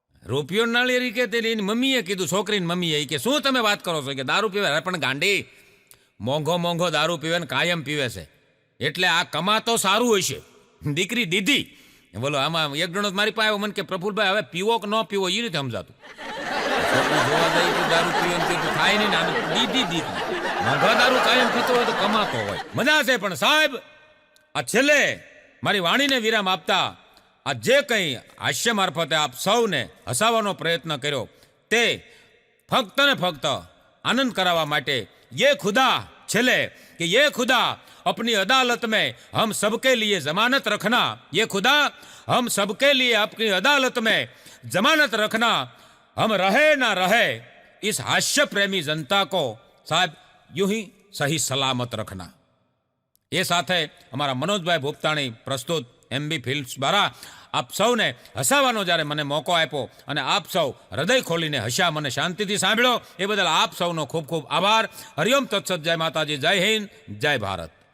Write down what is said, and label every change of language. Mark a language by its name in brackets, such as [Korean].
[Gujarati] રૂપિયો નાળિયેર કે તેની મમ્મીએ કીધું, છોકરીની મમ્મીએ કે શું તમે વાત કરો છો કે દારૂ પીવે? પણ ગાંડી મોંઘો દારૂ પીવે ને કાયમ પીવે છે. એટલે આ કમાતો સારું હશે, દીકરી દીધી. બોલો આમાં એક જણો મારી પાસે આવ્યો, મને કે પ્રફુલભાઈ હવે પીવો કે ન પીવો એ રીતે સમજાતું. છોકરું જોવા જાય તો દારૂ પીવે એમ કીધું થાય નહીં ને, આને દીધી મોંઘા દારૂ કાયમ પીતો હોય તો કમાતો હોય. મજા છે. પણ સાહેબ આ છેલ્લે મારી વાણીને વિરામ આપતા આ જે કંઈ હાસ્ય મારફતે આપ સૌને હસાવવાનો પ્રયત્ન કર્યો તે ફક્ત ને ફક્ત આનંદ કરાવવા માટે [Hindi] ये खुदा छेले कि ये खुदा अपनी अदालत में हम सबके लिए जमानत रखना, ये खुदा हम सबके लिए अपनी अदालत में जमानत रखना, हम रहे ना रहे इस हास्य प्रेमी जनता को साहब यूं ही सही सलामत रखना. [Gujarati] એ સાથે અમારા મનોજભાઈ ભોપતાણી પ્રસ્તુત MB ફિલ્મ્સ દ્વારા આપ સૌને હસાવવાનો જ્યારે મને મોકો આપ્યો અને આપ સૌ હૃદય ખોલીને હસ્યા, મને શાંતિથી સાંભળ્યો, એ બદલ આપ સૌનો ખૂબ ખૂબ આભાર. હરિઓમ તત્સત. જય માતાજી, જય હિન્દ, જય ભારત.